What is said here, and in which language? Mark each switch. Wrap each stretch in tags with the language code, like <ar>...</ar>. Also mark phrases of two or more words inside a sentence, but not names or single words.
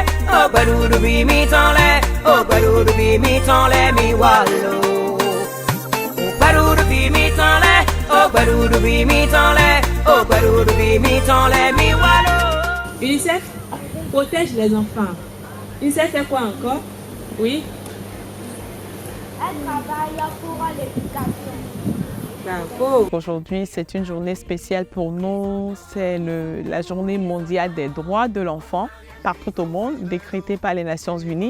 <fr>oh gbadudu bi mi tole, oh gbadudu bi mi tole mi wallo. Oh gbadudu bi mi tole, oh gbadudu bi mi tole, oh gbadudu bi mi tole mi wallo. UNICEF protège les enfants. UNICEF fait quoi encore? Oui. Elle travaille pour l'éducation. D'accord. Aujourd'hui, c'est une journée spéciale pour nous. C'est la journée mondiale des droits de l'enfant partout au monde, décrétée par les Nations Unies.</fr>